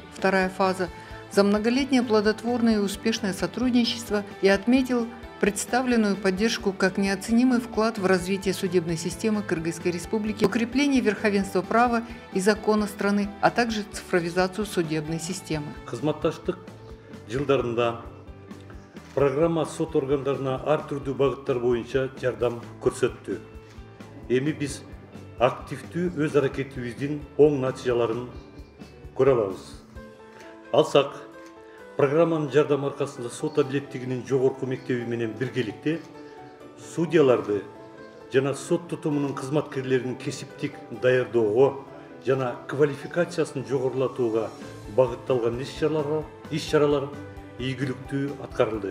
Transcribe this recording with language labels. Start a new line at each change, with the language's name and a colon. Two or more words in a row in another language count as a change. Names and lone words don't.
Russian: Вторая фаза» за многолетнее плодотворное и успешное сотрудничество и отметил представленную поддержку как неоценимый вклад в развитие судебной системы Кыргызской Республики, укрепление верховенства права и закона страны, а также цифровизацию судебной системы.
Kyrgyz: Кызматташтык жылдарында программа сот органдарына ар түрдүү багыттар боюнча жардам көрсөттү. Эми биз активдүү өз аракетибиздин оң натыйжаларын көрө алабыз. Алсак, программанын жардамы аркасында сот адилеттигинин жогорку мектеби менен биргеликте судьяларды жана сот тутумунун кызматкерлерин кесиптик даярдоого жана квалификациясын жогорулатууга багытталган иш-чаралар ийгиликтүү аткарылды.